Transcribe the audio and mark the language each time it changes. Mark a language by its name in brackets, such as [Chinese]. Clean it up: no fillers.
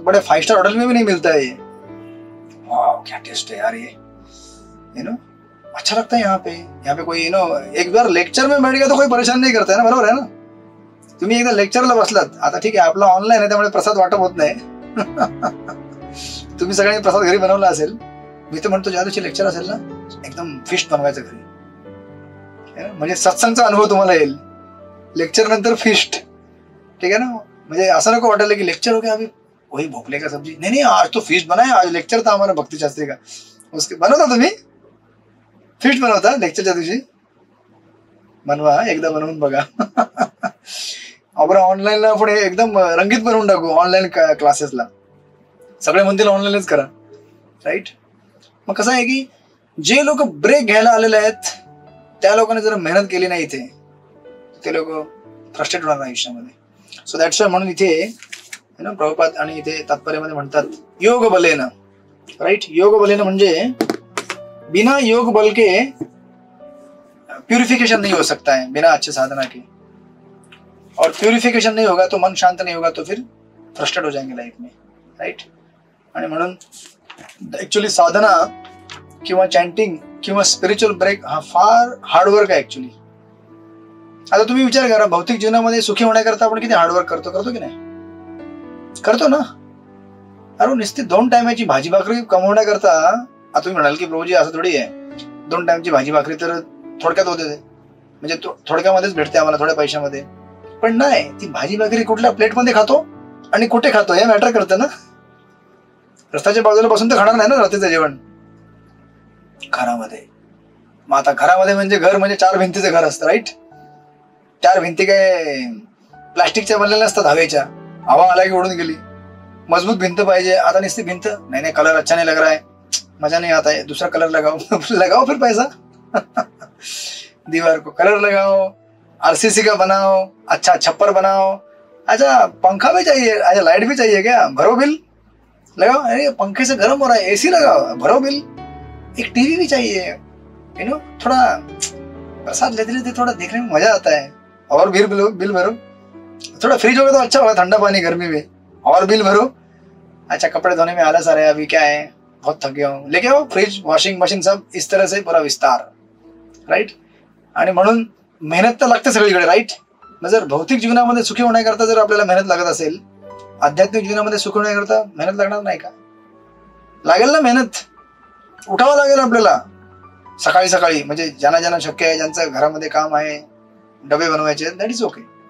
[Hindi] बड़े 5 star hotel में भी नहीं मिलता है ये. वाह क्या टेस्ट है यार ये. अच्छा लगता है यहाँ पे कोई एक बार लेक्चर में बैठ गया तो कोई परेशान नहीं करता है ना. [Marathi] बरोबर आहे ना. तुम्ही एकदा लेक्चरला बसलात, आता ठीक आहे आपला ऑनलाईन आहे त्यामुळे प्रसाद वाटप होत नाही. तुम्ही सगळ्यांनी प्रसाद घरी बनवला असेल. मी तर म्हणतो ज्या दिवशी लेक्चर असेल ना एकदम फिस्ट बनवायचं घरी, म्हणजे सत्संगचा अनुभव तुम्हाला येईल. लेक्चर नंतर फिस्ट, [Hindi] ठीक है ना. [Marathi] म्हणजे असं नको वाटायला की [Hindi] लेक्चर हो गया अभी वही भोपले का सब्जी. नहीं आज तो फिस्ट बनाया, आज लेक्चर था हमारा भक्ति शास्त्री का. [Marathi] उसके बनवता तुम्ही फिस्ट बनवता लेक्चरच्या दिवशी? बनवा, एकदा बनवून बघा. आपण ऑनलाईनला आपण एकदम रंगीत बनवून टाकू. ऑनलाईन क्लासेसला सगळे म्हणतील ऑनलाईनच करा, राईट. मग कसं आहे की जे लोक ब्रेक घ्यायला आलेले आहेत त्या लोकांनी जर मेहनत केली नाही इथे, ते लोक फ्रस्ट्रेट होणार आयुष्यामध्ये. [English] so that's why [Marathi] म्हणून इथे प्रभुपाद आणि इथे तात्पर्यामध्ये म्हणतात योग बलेन, राइट. योग बलेन म्हणजे [Hindi] बिना योग बल के प्यूरिफिकेशन नहीं हो सकता है, बिना अच्छे साधना के. और प्यूरिफिकेशन नहीं होगा तो मन शांत नहीं होगा तो फिर फ्रस्ट्रेट हो जाएंगे लाइफ में, राइट. [Marathi] आणि म्हणून ऍक्च्युअली साधना किंवा चॅन्टिंग किंवा स्पिरिच्युअल ब्रेक हा फार हार्डवर्क आहे ऍक्च्युली. आता तुम्ही विचार करा, भौतिक जीवनामध्ये सुखी होण्याकरता आपण किती हार्डवर्क करतो की नाही? करतो ना. अरे नुसती 2 टायमाची भाजी भाकरी कमवण्याकरता, आता तुम्ही म्हणाल की प्रभूजी असं थोडी आहे, 2 टाइमची भाजी भाकरी तर थोडक्यात होते, म्हणजे थोडक्यामध्येच भेटते आम्हाला थोड्या पैशामध्ये. पण नाही, ती भाजी भाकरी कुठल्या प्लेटमध्ये खातो आणि कुठे खातो हे मॅटर करतं ना. रस्त्याच्या बाजूला बसून तर खाणार नाही ना रात्रीचं जेवण घरामध्ये. मग आता घरामध्ये म्हणजे घर म्हणजे 4 भिंतीचं घर असतं, राईट. 4 भिंती काय प्लास्टिकच्या बनलेल्या नसतात, हवेच्या. हवा आला की उडून गेली. मजबूत भिंत पाहिजे. आता नुसती भिंत नाही, [Hindi] कलर अच्छा नहीं लग रहा है, मजा नहीं आता है, दूसरा कलर लगाओ. लगाओ फिर पैसा. दीवार को कलर लगाओ, आरसीसी का बनाओ, अच्छा छप्पर बनाओ. अच्छा पंखा भी चाहिए, अच्छा लाइट भी चाहिए क्या, भरो बिल, लगाओ. अरे पंखे से गर्म हो रहा है, एसी लगाओ, भरो बिल. एक टीवी भी चाहिए, थोड़ा प्रसाद लेते लेते थोड़ा देखने में मजा आता है, और बिल भरो. थोड़ा फ्रिज होगा तो अच्छा होगा, ठंडा पानी गर्मी में, और बिल भरो. अच्छा कपड़े धोने में आलस आ रहा है अभी, क्या है, बहुत थक गया हूँ, लेके आओ फ्रिज, वॉशिंग मशीन, सब इस तरह से पूरा विस्तार, राईट. [Marathi] आणि म्हणून मेहनत तर लागते सगळीकडे, राईट. मग जर भौतिक जीवनामध्ये सुखी होण्याकरता जर आपल्याला मेहनत लागत असेल, आध्यात्मिक जीवनामध्ये सुखी होण्याकरता मेहनत लागणार नाही का? लागेल ना मेहनत. उठावं लागेल आपल्याला सकाळी सकाळी. म्हणजे ज्यांना शक्य आहे, ज्यांचं घरामध्ये काम आहे, डबे बनवायचे, [English] That is okay.